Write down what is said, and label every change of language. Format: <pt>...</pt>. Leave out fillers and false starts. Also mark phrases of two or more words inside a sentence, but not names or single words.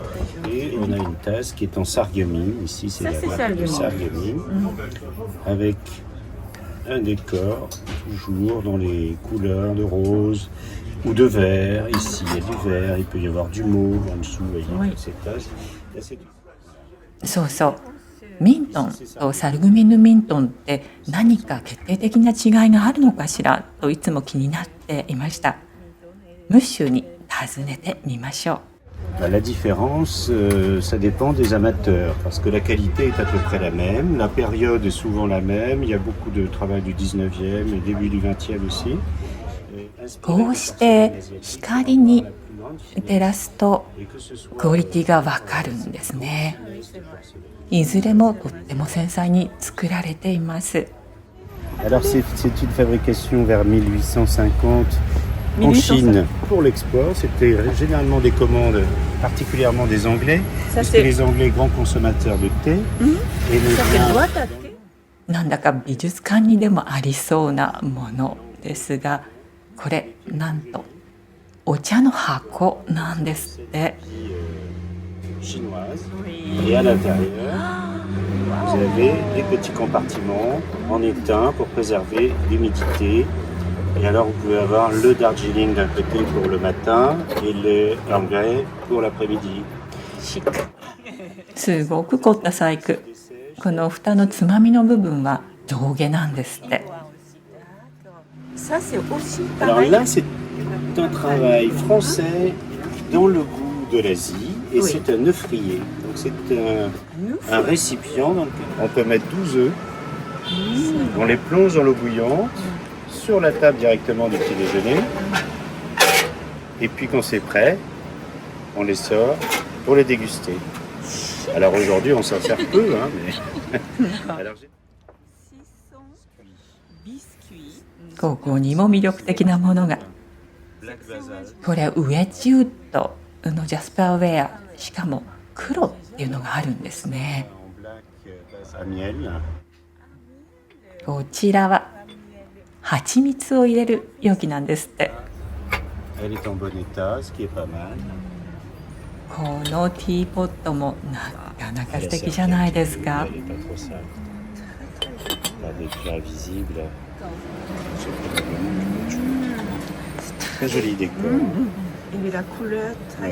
<fr>Et on a une tasse qui est en sarreguemines. Ici, c'est Ça, la c'est marque de sarreguemines. sarreguemines, avec un décor toujours dans les couleurs de rose ou de vert. Ici, il y a du vert, il peut y avoir du mauve en dessous, vous voyez, Oui. cette tasse. Là, c'est du...</fr> <ja>そうそう。ミントンとサルグミヌミントンって何か決定的な違いがあるのかしらといつも気になっていました。ムッシュに尋ねてみましょう。</ja> <fr>La différence, ça dépend des amateurs, parce que la qualité est à peu près la même, la période est souvent la même, il y a beaucoup de travail du 19e et début du 20e aussi.</fr> <ja>こうして光に照らすとクオリティがわかるんですね。いずれもとっても繊細に作られています。</ja> <fr>Alors c'est une fabrication vers 1850 en Chine pour l'export. C'était généralement des commandes, particulièrement des Anglais, parce que les Anglais grands consommateurs de thé. Et les</fr> <ja>なんだか美術館にでもありそうなものですが、これなんとお茶の箱なんですって。</ja> <fr>chinoise. Et à l'intérieur, vous avez des petits compartiments en étain pour préserver l'humidité. Et alors vous pouvez avoir le Darjeeling d'un côté pour le matin et le l'anglais pour l'après-midi.</fr> <ja>すごく凝った細工。この蓋のつまみの部分は上下なんですって。</ja> <fr>Alors là, c'est un travail français dans le goût de l'Asie et Oui. c'est un œuf rayé. Donc c'est un récipient dans lequel on peut mettre 12 œufs. On les plonge dans l'eau bouillante sur la table directement du petit déjeuner. Et puis quand c'est prêt, on les sort pour les déguster. Alors aujourd'hui on s'en sert peu, hein, mais... Alors, j'ai-</fr> <ja>ここにも魅力的なものが、</ja> <fr>Black Basalt.</fr> <ja>これはウェッジウッドのジャスパーウェア、しかも黒っていうのがあるんですね。</ja> <fr>En black à miel.</fr> <ja>こちらは蜂蜜を入れる容器なんですって。</ja> <fr>Elle est en bon état, ce qui est pas mal.</fr> <ja>このティーポットもなかなか素敵じゃないですか。</ja> <fr>Elle est pas trop sale. Pas d'éclat visible. C'est probablement très joli décor. Et la couleur très</fr>